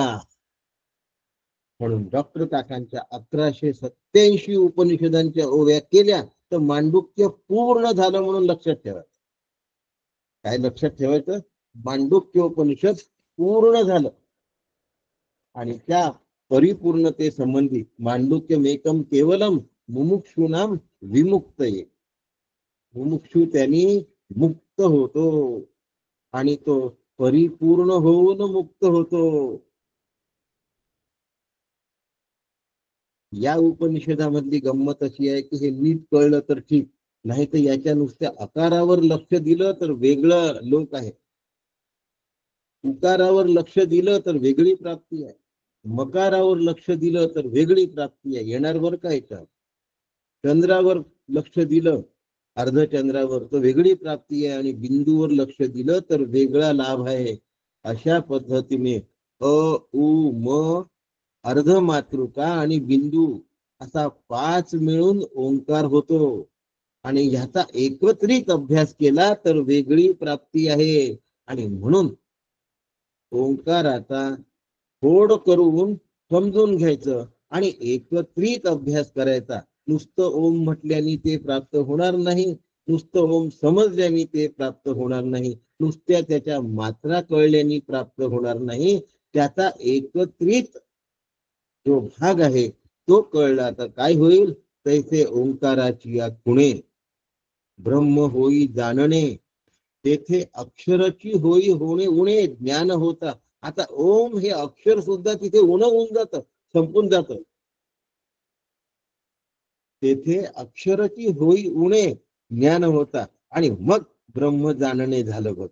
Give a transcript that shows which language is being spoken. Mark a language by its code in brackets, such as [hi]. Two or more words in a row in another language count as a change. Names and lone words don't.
[mr] म्हणून डॉक्टर काकांच्या 1187 उपनिषदांच्या ओव्या केल्या तर मांडुक्य पूर्ण झालं म्हणून लक्षात ठेवायचं. काय लक्षात ठेवायचं? मांडुक्योपनिषद पूर्ण झालं. आणि त्या परिपूर्णते संबंधी [sa] मांडुक्यमेकम केवलम मुमुक्षूनाम विमुक्तये, [mr] मुमुक्षू त्यांनी मुक्त होतो आणि तो परिपूर्ण होऊन मुक्त होतो. या उपनिषदामधली गंमत अशी आहे की हे नीट कळलं तर ठीक, नाही तर याच्या नुसत्या आकारावर लक्ष दिलं तर वेगळं लोक आहे, उकारावर लक्ष दिलं तर वेगळी प्राप्ती आहे, मकारावर लक्ष दिलं तर वेगळी प्राप्ती आहे. येणार बरं का याच्यात. चंद्रावर लक्ष दिलं अर्धचंद्रावर तर वेगळी प्राप्ती आहे आणि बिंदूवर लक्ष दिलं तर वेगळा लाभ आहे. अशा पद्धतीने अ उ म अर्धमातृका आणि बिंदू असा 5 मिळून ओंकार होतो आणि ह्याचा एकत्रित अभ्यास केला तर वेगळी प्राप्ती आहे. आणि म्हणून ओंकाराचा फोड करून समजून घ्यायचं आणि एकत्रित अभ्यास करायचा. नुसतं ओम म्हटल्याने ते प्राप्त होणार नाही, नुसतं ओम समजल्याने ते प्राप्त होणार नाही, नुसत्या त्याच्या मात्रा कळल्याने प्राप्त होणार नाही. त्याचा एकत्रित जो भाग आहे तो कळला तर काय होईल, तैसे ओंकाराची या खुणे ब्रह्म होई जाणणे, तेथे अक्षराची होई होणे उणे ज्ञान होता. आता ओम हे अक्षर सुद्धा तिथे उण होऊन जात, संपून जात. तेथे अक्षराची होई उणे ज्ञान होता आणि मग ब्रह्म जाणणे झालं बघ.